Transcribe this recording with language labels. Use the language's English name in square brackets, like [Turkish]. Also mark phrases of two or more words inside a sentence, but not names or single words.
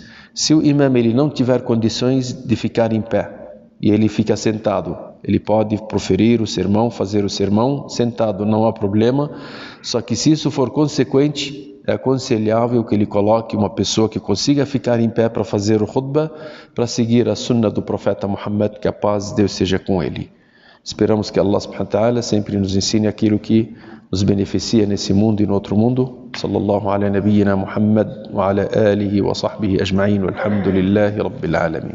[Portuguese] Se o imam ele não tiver condições de ficar em pé e ele fica sentado, ele pode proferir o sermão, fazer o sermão sentado, não há problema. Só que se isso for consequente, é aconselhável que ele coloque uma pessoa que consiga ficar em pé para fazer o khutbah, para seguir a sunnah do profeta Muhammad, que a paz de Deus seja com ele. Esperamos que [Arabic] الله سبحانه وتعالى [Portuguese] sempre nos ensine aquilo que nos beneficia nesse mundo e no outro mundo. [Arabic] صلى الله على نبينا محمد وعلى آله وصحبه أجمعين والحمد لله رب العالمين.